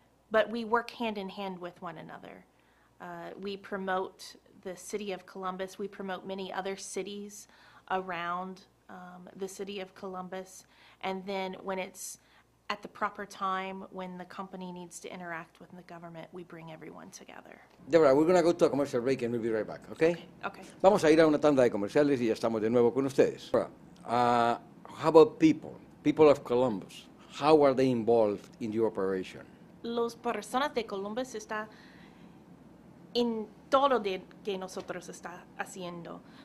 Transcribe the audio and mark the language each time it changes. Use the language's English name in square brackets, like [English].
[English] But we work hand in hand with one another. We promote the city of Columbus. We promote many other cities around the city of Columbus. And then when it's at the proper time, when the company needs to interact with the government, we bring everyone together. Deborah, we're going to go to a commercial break and we'll be right back, okay? Okay. [Spanish] Vamos a ir a una tanda de comerciales y ya estamos de nuevo con ustedes. [English] How about people of Columbus? How are they involved in your operation? [Spanish] Las personas de Columbus están en todo lo que nosotros está haciendo.